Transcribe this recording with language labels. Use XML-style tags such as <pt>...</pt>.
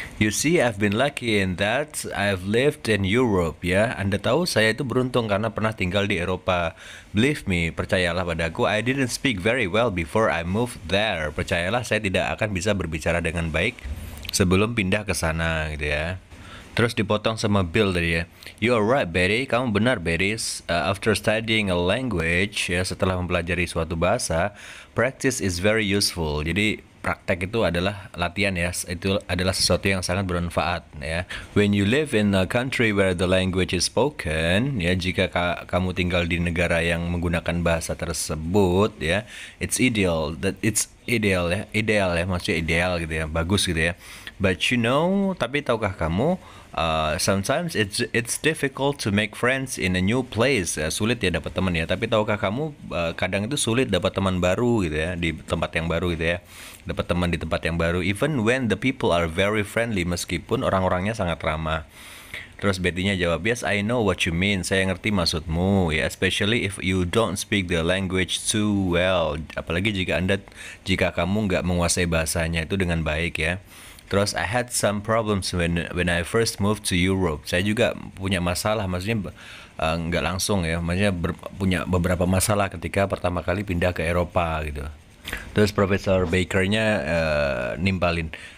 <en>You see, I've been lucky in that I've lived in Europe ya.</en> <id>Anda tahu saya itu beruntung karena pernah tinggal di Eropa.</id> <en>Believe me,</en> <id>percayalah padaku,</id> <en>I didn't speak very well before I moved there.</en> <id>Percayalah, saya tidak akan bisa berbicara dengan baik sebelum pindah ke sana gitu ya. Terus dipotong sama Bill tadi ya.</id> <en>You are right, Betty.</en> <id>Kamu benar, Betty.</id> <en>After studying a language, ya,</en> <id>setelah mempelajari suatu bahasa,</id> <en>practice is very useful.</en> <id>Jadi praktek itu adalah latihan ya. Itu adalah sesuatu yang sangat bermanfaat ya.</id> <en>When you live in a country where the language is spoken, ya,</en> <id>jika kamu tinggal di negara yang menggunakan bahasa tersebut</id> <en>ya, it's</en> <id>ideal ya, maksudnya ideal gitu ya, bagus gitu ya.</id> <en>But</en> <id>tapi tahukah kamu,</id> <en>sometimes it's difficult to make friends in a new place.</en> <id>Sulit ya dapat teman ya. Tapi tahukah kamu, kadang itu sulit dapat teman baru gitu ya, di tempat yang baru gitu ya. Dapat teman di tempat yang baru,</id> <en>even when the people are very friendly,</en> <id>meskipun orang-orangnya sangat ramah. Terus Betty-nya jawab,</id> <en>yes, I know what you mean.</en> <id>Saya ngerti maksudmu,</id> <en>ya, especially if you don't speak the language too well.</en> <id>Apalagi jika kamu nggak menguasai bahasanya itu dengan baik ya.</id> <en>Terus I had some problems when I first moved to Europe.</en> <id>Saya juga punya masalah, maksudnya nggak langsung ya, maksudnya punya beberapa masalah ketika pertama kali pindah ke Eropa gitu. Terus Profesor Baker-nya nimpalin.</id>